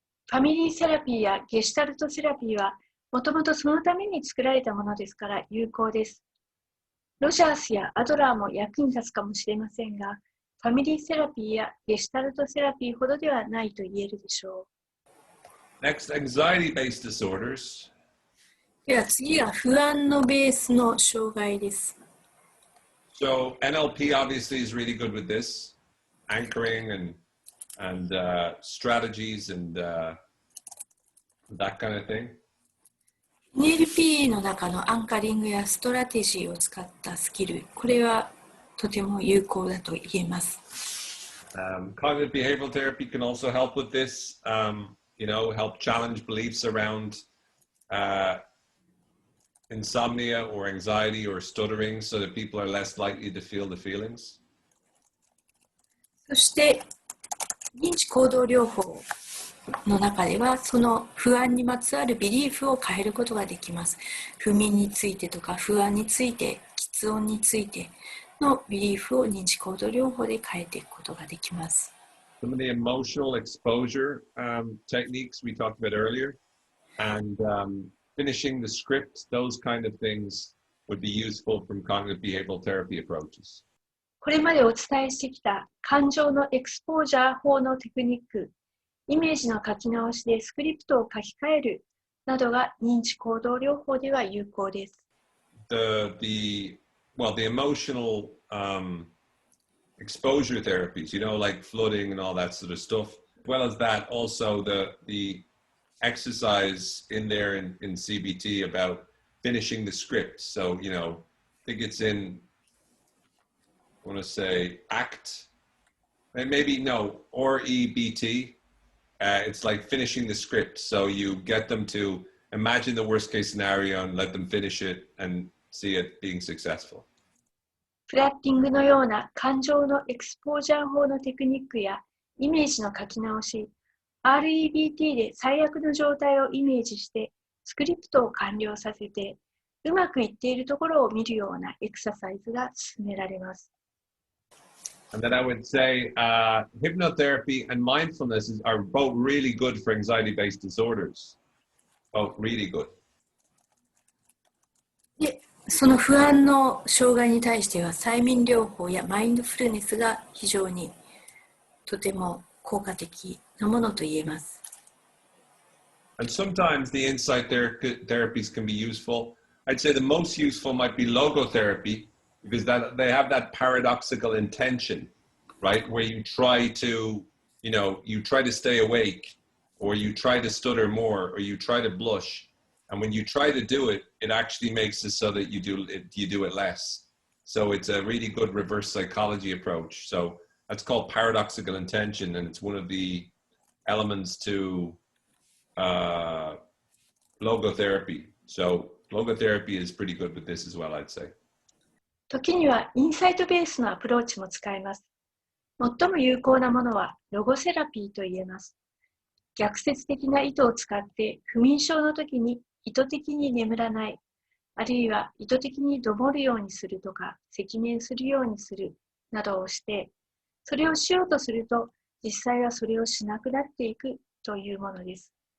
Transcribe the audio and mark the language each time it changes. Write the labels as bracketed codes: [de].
[ja] ファミリーセラピーやゲシュタルトセラピーはもともとそのために作られたものですから有効です。ロジャースやアドラーも役に立つかもしれませんが、ファミリーセラピーやゲシュタルトセラピーほどではないと言えるでしょう。 [en] Next, anxiety-based disorders. [ja] では次は不安のベースの障害です。 [en] So NLP obviously is really good with this, anchoring and strategies and that kind of thing. [ja] NLP の中のアンカリングやストラテジーを使ったスキル、これはとても有効だと言えます。 [en] Cognitive behavioral therapy can also help with this, help challenge beliefs around insomnia or anxiety or stuttering so that people are less likely to feel the feelings. [ja] そして認知行動療法の中ではその不安にまつわるビリーフを変えることができます。不眠についてとか不安について、喫音についてのビリーフを認知行動療法で変えていくことができます。 [en] Some of the emotional exposure techniques we talked about earlier and finishing the script, those kind of things would be useful from cognitive behavioral therapy approaches. [ja] これまでお伝えしてきた感情のエクスポージャー法のテクニック、イメージの書き直しでスクリプトを書き換えるなどが認知行動療法では有効です。 [en] The emotional exposure therapies, like flooding and all that sort of stuff. As well as that, also the exercise in there in CBT about finishing the script. So, I think it's in, I want to say ACT, and maybe no, or EBT. It's like finishing the script. So you get them to imagine the worst case scenario and let them finish it and see it being successful. [ja] フラッティングのような感情のエクスポージャー法のテクニックやイメージの書き直し、REBT で最悪の状態をイメージしてスクリプトを完了させてうまくいっているところを見るようなエクササイズが進められます。 [en] And then I would say hypnotherapy and mindfulness are both really good for anxiety-based disorders. Both really good. [ja] で、その不安の障害に対しては催眠療法やマインドフルネスが非常にとても効果的なものと言えます。 [en] And sometimes the insight therapies can be useful. I'd say the most useful might be logotherapy because they have that paradoxical intention, right? Where you try to, you try to stay awake or you try to stutter more or you try to blush. And when you try to do it, it actually makes it so that you do it less. So it's a really good reverse psychology approach. So that's called paradoxical intention, and it's one of the elements to logotherapy. So logotherapy is pretty good with this as well, I'd say. [ja] 時にはインサイトベースのアプローチも使えます。最も有効なものはロゴセラピーと言えます。逆説的な意図を使って不眠症の時に意図的に眠らない、あるいは意図的にどもるようにするとか赤面するようにするなどをして、それをしようとすると実際はそれをしなくなっていくというものです。